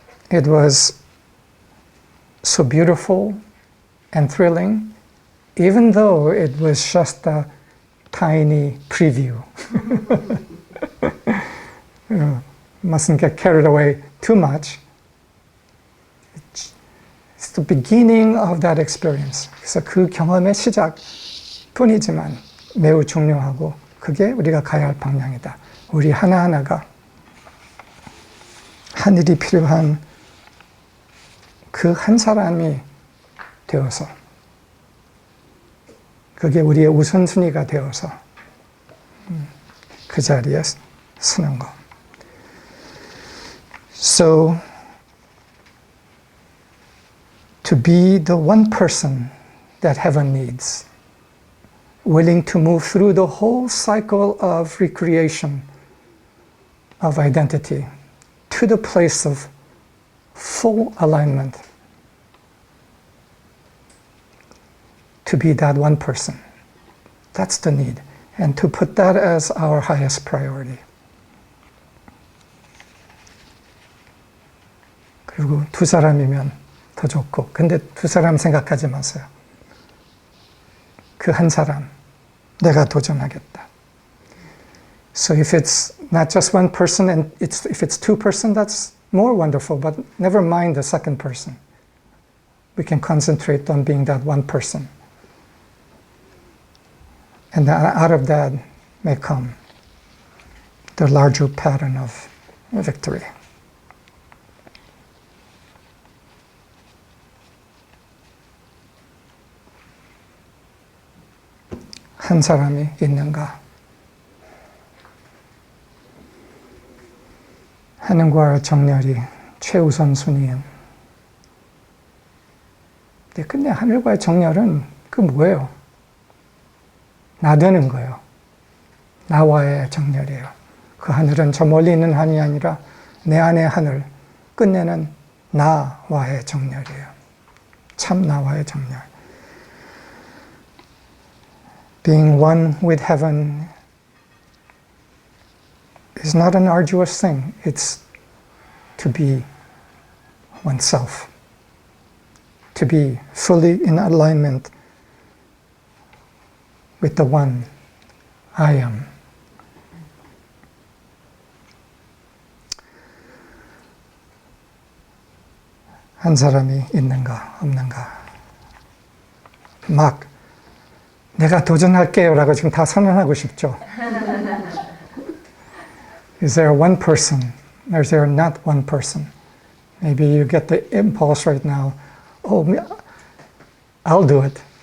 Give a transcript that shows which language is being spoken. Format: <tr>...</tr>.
<en>It was so beautiful and thrilling, even though it was just a tiny preview. Mustn't get carried away too much. It's the beginning of that experience.</en> <ko>그래서 그 경험의 시작뿐이지만 매우 중요하고 그게 우리가 가야 할 방향이다. 우리 하나하나가 하늘이 필요한 그 한 사람이 되어서 그게 우리의 우선순위가 되어서 그 자리에 서는 거.</ko> <en>So, to be the one person that heaven needs, willing to move through the whole cycle of recreation of identity to the place of full alignment, to be that one person. That's the need. And to put that as our highest priority.</en> <ko>그리고 두 사람이면 더 좋고, 근데 두 사람 생각하지 마세요. 그 한 사람, 내가 도전하겠다.</ko> <en>So if it's not just one person, and if it's two person, that's more wonderful, but never mind the second person. We can concentrate on being that one person. And out of that may come the larger pattern of victory.</en> <ko>한 사람이 있는가? 하늘과 정렬이 최우선 순위인. 근데 하늘과의 정렬은 그 뭐예요? 나 되는 거예요. 나와의 정렬이에요. 그 하늘은 저 멀리 있는 하늘이 아니라 내 안의 하늘, 끝내는 나와의 정렬이에요. 참 나와의 정렬.</ko> <en>Being one with heaven is not an arduous thing. It's to be oneself, to be fully in alignment with the one I am.</en> <ko>한 사람이 있는가, 없는가. 막 내가 도전할게요라고 지금 다 선언하고 싶죠.</ko> <en>Is there one person, or is there not one person? Maybe you get the impulse right now, oh, I'll do it.</en>